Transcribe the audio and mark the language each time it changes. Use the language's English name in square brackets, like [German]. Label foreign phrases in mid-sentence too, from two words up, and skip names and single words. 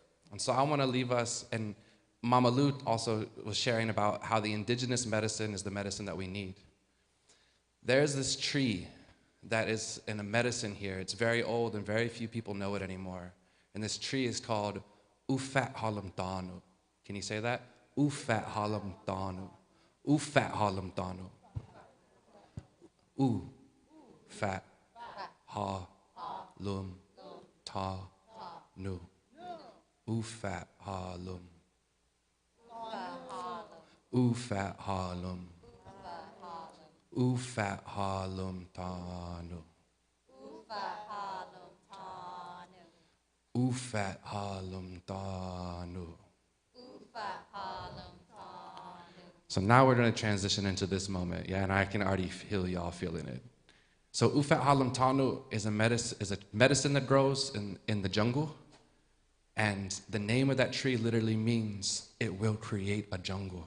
[English] And so I want to leave us, and Mama Lu also was sharing about how the indigenous medicine is the medicine that we need. There's this tree that is in a medicine here. It's very old and very few people know it anymore. And this tree is called Ufat Halam Danu. Can you say that? Ufat Halam Danu. Ufat Halam Danu. U, fat, ha, lum, ta, nu. U fat ha lum. U fat ha lum. U fat ha lum ta nu. U fat ha lum ta nu. So now we're going to transition into this moment, yeah, and I can already feel y'all feeling it. So Ufat Halam Tanu is a medicine that grows in the jungle, and the name of that tree literally means it will create a jungle.